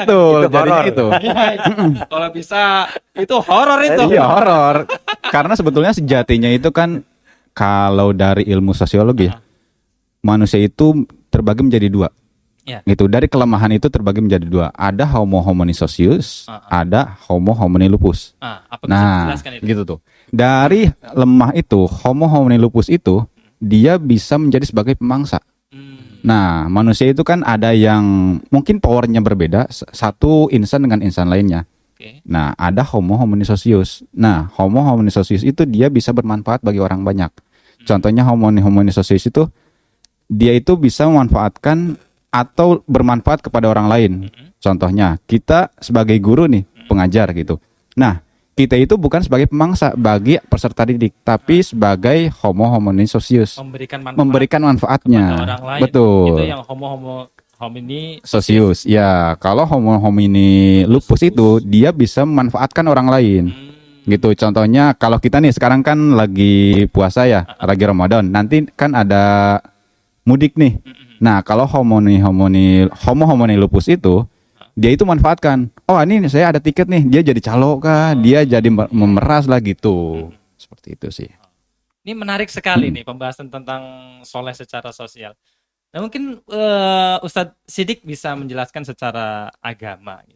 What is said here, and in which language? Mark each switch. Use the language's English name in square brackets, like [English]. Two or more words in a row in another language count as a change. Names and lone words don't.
[Indonesian] betul. Itu Jadinya horor. itu. Kalau bisa itu horor itu. Iya, horor. Karena sebetulnya sejatinya itu kan kalau dari ilmu sosiologi, manusia itu terbagi menjadi dua. Ya. Gitu. Dari kelemahan itu terbagi menjadi dua. Ada [Latin] Homo homini socius, [Indonesian] ada [Latin] Homo homini lupus. [Indonesian] Apa bisa Nah, dijelaskan itu? gitu tuh. Dari lemah itu, [Latin] Homo homini lupus [Indonesian] itu dia bisa menjadi sebagai pemangsa. Nah, manusia itu kan ada yang mungkin powernya berbeda, satu insan dengan insan lainnya. Oke. Nah, ada [Latin] Homo homini socius. [Indonesian] Nah, [Latin] Homo homini socius [Indonesian] itu dia bisa bermanfaat bagi orang banyak. Contohnya [Latin] Homo homini socius [Indonesian] itu dia itu bisa memanfaatkan atau bermanfaat kepada orang lain. Contohnya, kita sebagai guru nih, pengajar gitu. Nah, kita itu bukan sebagai pemangsa bagi peserta didik, tapi sebagai [Latin] Homo homini socius, [Indonesian] memberikan manfaatnya. kepada orang lain. Betul. Itu yang [Latin] homo homini [Indonesian] Socius. Ya, kalau [Latin] Homo homini lupus [Indonesian] itu dia bisa memanfaatkan orang lain. Gitu. Contohnya kalau kita nih sekarang kan lagi puasa ya, lagi Ramadan. Nanti kan ada mudik nih. Nah, kalau [Latin] Homo homini lupus [Indonesian] itu dia itu manfaatkan. Oh, ini saya ada tiket nih, dia jadi calo kah, dia jadi memeras lah gitu. Seperti itu sih. Ini menarik sekali nih pembahasan tentang soleh secara sosial. Nah, mungkin Ustadz Sidik bisa menjelaskan secara agama gitu.